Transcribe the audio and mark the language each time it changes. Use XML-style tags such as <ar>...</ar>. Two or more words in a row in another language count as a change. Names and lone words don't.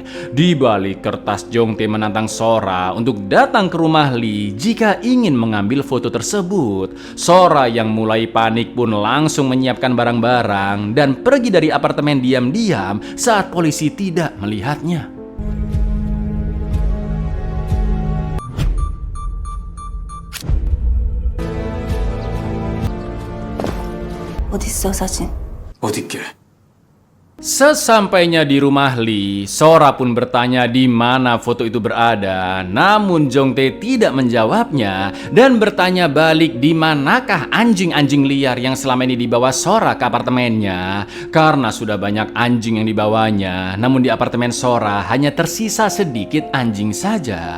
<id>Di balik kertas, Jongtae menantang Sora untuk datang ke rumah Lee jika ingin mengambil foto tersebut. Sora yang mulai panik pun langsung menyiapkan barang-barang dan pergi dari apartemen diam-diam saat polisi tidak melihatnya.</id> <ko>어딨어 사진? 어딨게?</ko> <id>Sesampainya di rumah Lee, Sora pun bertanya di mana foto itu berada. Namun Jongtae tidak menjawabnya dan bertanya balik di manakah anjing-anjing liar yang selama ini dibawa Sora ke apartemennya. Karena sudah banyak anjing yang dibawanya, namun di apartemen Sora hanya tersisa sedikit anjing saja.</id>